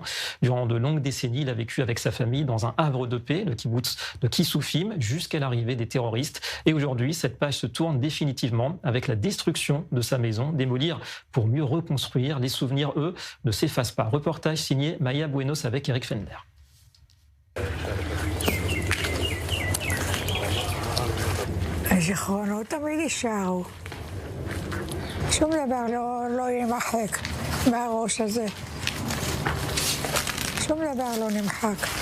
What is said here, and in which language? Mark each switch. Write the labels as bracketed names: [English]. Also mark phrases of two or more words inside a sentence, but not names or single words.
[French] Durant de longues décennies, il a vécu avec sa famille dans un havre de paix, le kibboutz de Kissoufim, jusqu'à l'arrivée des terroristes. Et aujourd'hui, cette page se tourne définitivement avec la destruction de sa maison. Démolir pour mieux reconstruire. Les souvenirs, eux, ne s'effacent pas. Reportage signé Maya Buenos avec Eric Fender. [Hebrew] הזיכרונות תמיד יישארו. שום דבר לא יימחק מהראש הזה. שום דבר לא נמחק.